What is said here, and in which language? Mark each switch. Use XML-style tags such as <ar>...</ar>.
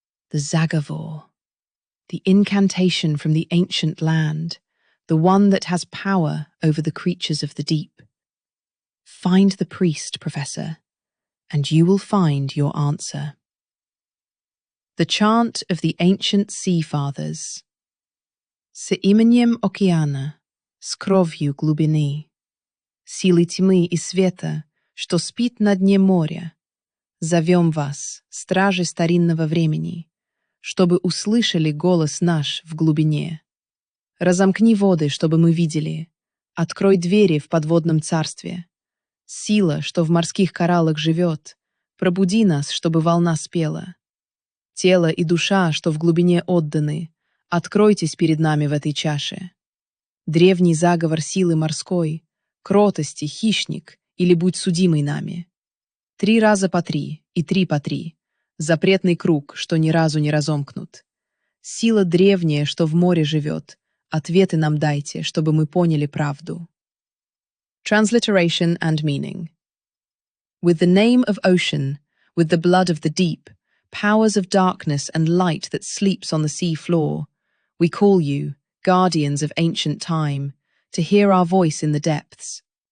<en>The Zagavor, the incantation from the ancient land, the one that has power over the creatures of the deep. Find the priest, Professor, and you will find your answer. The chant of the ancient Sea Fathers.</en> <ru>С именем океана, с кровью глубины, силы тьмы и света, что спит на дне моря, зовем вас, стражи старинного времени, чтобы услышали голос наш в глубине. Разомкни воды, чтобы мы видели, открой двери в подводном царстве. Сила, что в морских кораллах живет, пробуди нас, чтобы волна спела. Тело и душа, что в глубине отданы, откройтесь перед нами в этой чаше. Древний заговор силы морской, кротости, хищник или будь судимый нами. 3 раза по 3 и 3 по 3. Запретный круг, что ни разу не разомкнут. Сила древняя, что в море живет, ответы нам дайте, чтобы мы поняли правду.</ru> <en>Transliteration and meaning. With the name of ocean, with the blood of the deep, powers of darkness and light that sleeps on the sea floor, we call you, guardians of ancient time, to hear our voice in the depths.</en>